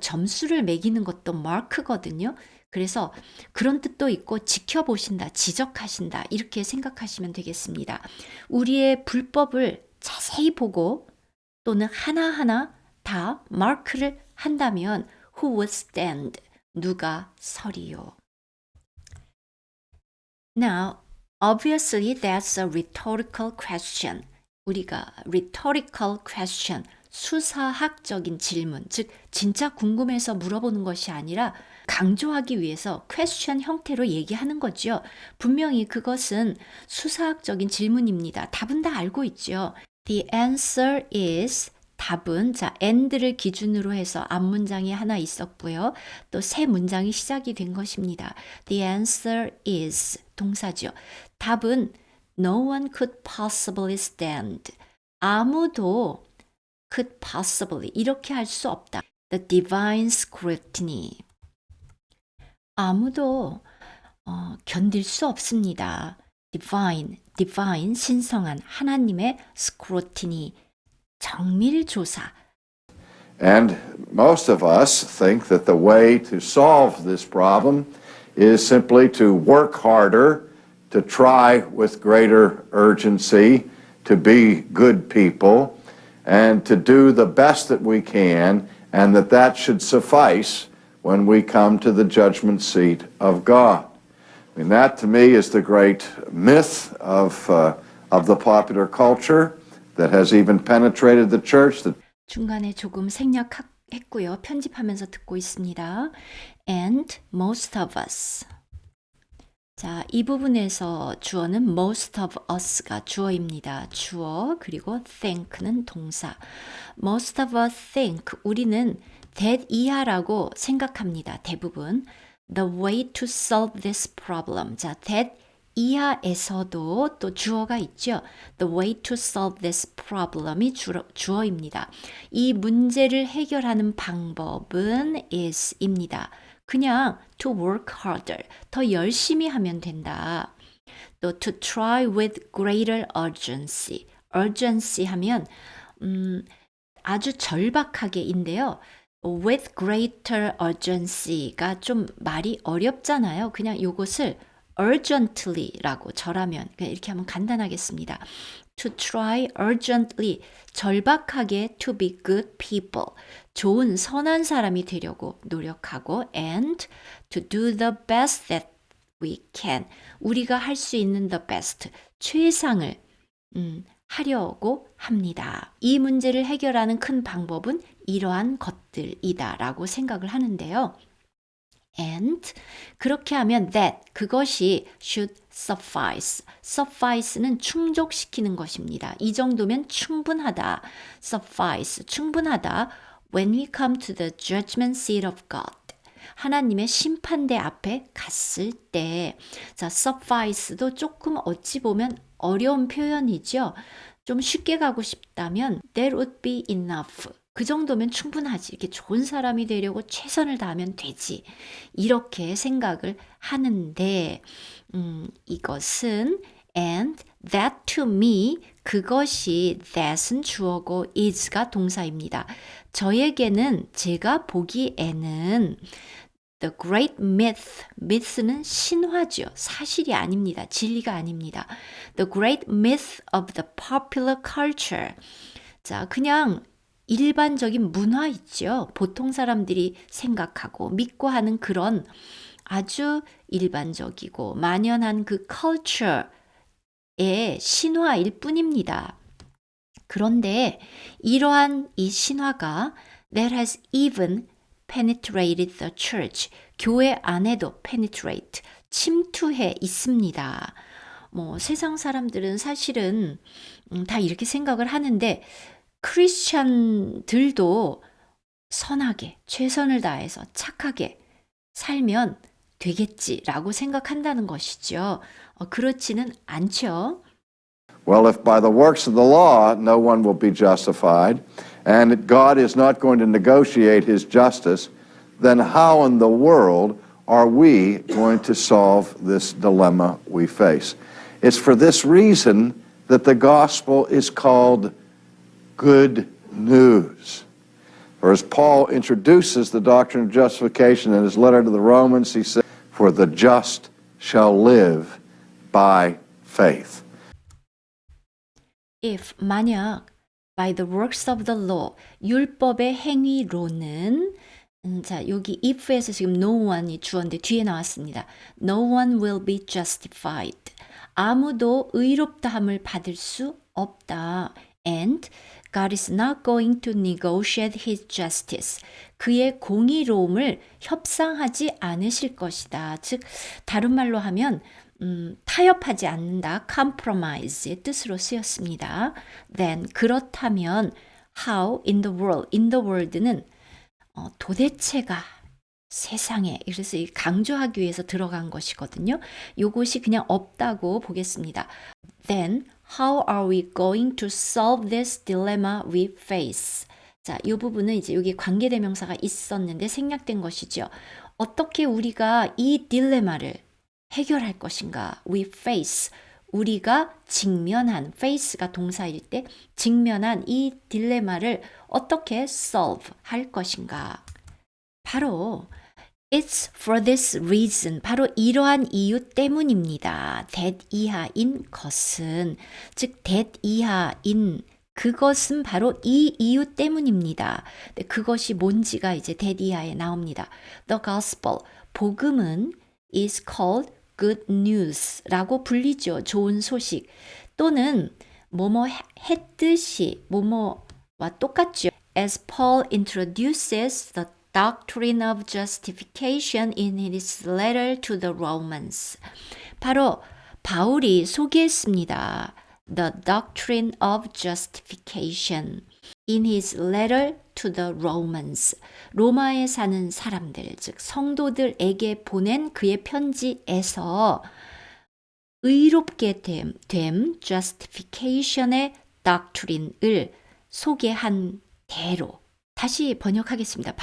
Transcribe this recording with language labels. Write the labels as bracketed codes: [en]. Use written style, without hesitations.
[ko] 점수를 매기는 것도 mark거든요. 그래서 그런 뜻도 있고 지켜보신다, 지적하신다 이렇게 생각하시면 되겠습니다. 우리의 불법을 자세히 보고 또는 하나하나 다 마크를 한다면 [en] who would stand? [ko] 누가 서리요? [en] Now, obviously that's a rhetorical question. [ko] 우리가 [en] rhetorical question, [ko] 수사학적인 질문, 즉 진짜 궁금해서 물어보는 것이 아니라 강조하기 위해서 question 형태로 얘기하는 거죠. 분명히 그것은 수사학적인 질문입니다. 답은 다 알고 있죠. [en] The answer is [ko] 답은 자 and를 기준으로 해서 앞문장이 하나 있었고요. 또 새 문장이 시작이 된 것입니다. [en] The answer is [ko] 동사죠. 답은 [en] No one could possibly stand. [ko] 아무도 [en] could possibly [ko] 이렇게 할 수 없다. [en] The divine scrutiny. [ko] 아무도 견딜 수 없습니다. divine 신성한 하나님의 scrutiny 정밀 조사. [en] And most of us think that the way to solve this problem is simply to work harder, to try with greater urgency, to be good people, and to do the best that we can, and that should suffice when we come to the judgment seat of God. I mean, that to me is the great myth of the popular culture that has even penetrated the church. [ko] 중간에 조금 생략했고요. 편집하면서 듣고 있습니다. [en] And most of us. [ko] 자, 이 부분에서 주어는 most of us가 주어입니다. 주어 그리고 think는 동사. [en] Most of us think [ko] 우리는 [en] that [ko] 이하라고 생각합니다. 대부분. [en] The way to solve this problem. [ko] 자, that 이하에서도 또 주어가 있죠. [en] The way to solve this problem [ko] 이 주어입니다. 이 문제를 해결하는 방법은 is입니다. 그냥 [en] to work harder, [ko] 더 열심히 하면 된다. [en] 또 to try with greater urgency, urgency [ko] 하면 아주 절박하게인데요. [en] with greater urgency [ko] 가 좀 말이 어렵잖아요. 그냥 이것을 urgently라고 절하면 이렇게 하면 간단하겠습니다. [en] To try urgently, [ko] 절박하게 [en] to be good people, [ko] 좋은 선한 사람이 되려고 노력하고 [en] and to do the best that we can, [ko] 우리가 할 수 있는 [en] the best, [ko] 최상을 하려고 합니다. 이 문제를 해결하는 큰 방법은 이러한 것들이다 라고 생각을 하는데요. [en] And [ko] 그렇게 하면 [en] that [ko] 그것이 [en] should suffice. [ko] suffice는 충족시키는 것입니다. 이 정도면 충분하다. suffice 충분하다. [en] When we come to the judgment seat of God. [ko] 하나님의 심판대 앞에 갔을 때. 자, suffice도 조금 어찌 보면 어려운 표현이죠. 좀 쉽게 가고 싶다면 [en] that would be enough. [ko] 그 정도면 충분하지. 이렇게 좋은 사람이 되려고 최선을 다하면 되지. 이렇게 생각을 하는데 이것은 [en] and that to me [ko] 그것이 that은 주어고 is가 동사입니다. 저에게는 제가 보기에는 [en] The great myth, [ko] myth는 신화죠. 사실이 아닙니다. 진리가 아닙니다. [en] The great myth of the popular culture. [ko] 자, 그냥 일반적인 문화 있죠. 보통 사람들이 생각하고 믿고 하는 그런 아주 일반적이고 만연한 그 culture의 신화일 뿐입니다. 그런데 이러한 이 신화가 [en] that has even penetrated the church. [ko] 교회 안에도 penetrate, 침투해 있습니다. 세상 사람들은 사실은 다 이렇게 생각을 하는데 크리스찬들도 선하게, 최선을 다해서 착하게 살면 되겠지라고 생각한다는 것이죠. 그렇지는 않죠. [en] Well, if by the works of the law no one will be justified, and God is not going to negotiate his justice, then how in the world are we going to solve this dilemma we face? It's for this reason that the gospel is called good news. For as Paul introduces the doctrine of justification in his letter to the Romans, he says, "For the just shall live by faith." If [ko] 만약 [en] by the works of the law [ko] 율법의 행위로는 자 여기 if에서 지금 no one이 주어인데 뒤에 나왔습니다. [en] No one will be justified. [ko] 아무도 의롭다함을 받을 수 없다. [en] And God is not going to negotiate his justice. [ko] 그의 공의로움을 협상하지 않으실 것이다. 즉 다른 말로 하면 타협하지 않는다. compromise의 뜻으로 쓰였습니다. [en] Then [ko] 그렇다면 [en] how in the world, in the world [ko] 는 도대체가 세상에, 그래서 강조하기 위해서 들어간 것이거든요. 요것이 그냥 없다고 보겠습니다. [en] Then how are we going to solve this dilemma we face? [ko] 자, 이 부분은 이제 여기 관계대명사가 있었는데 생략된 것이죠. 어떻게 우리가 이 딜레마를 해결할 것인가? [en] We face. [ko] 우리가 직면한, face가 동사일 때 직면한 이 딜레마를 어떻게 [en] solve [ko] 할 것인가? 바로 [en] It's for this reason. [ko] 바로 이러한 이유 때문입니다. [en] that [ko] 이하인 것은, 즉 that 이하인 그것은 바로 이 이유 때문입니다. 그것이 뭔지가 이제 that 이하에 나옵니다. [en] The gospel, [ko] 복음은 [en] is called good news [ko] 라고 불리죠. 좋은 소식 또는 뭐뭐 했듯이 뭐뭐와 똑같죠. [en] As Paul introduces the doctrine of justification in his letter to the Romans. [ko] 바로 바울이 소개했습니다. [en] The doctrine of justification in his letter to the Romans. [ko] 로마에 사는 사람들, 즉 성도들에게 보낸 그의 편지에서 의롭게 됨 [en] justification [ko] 의 doctrine을 소개한 대로 다시 번역하겠습니다.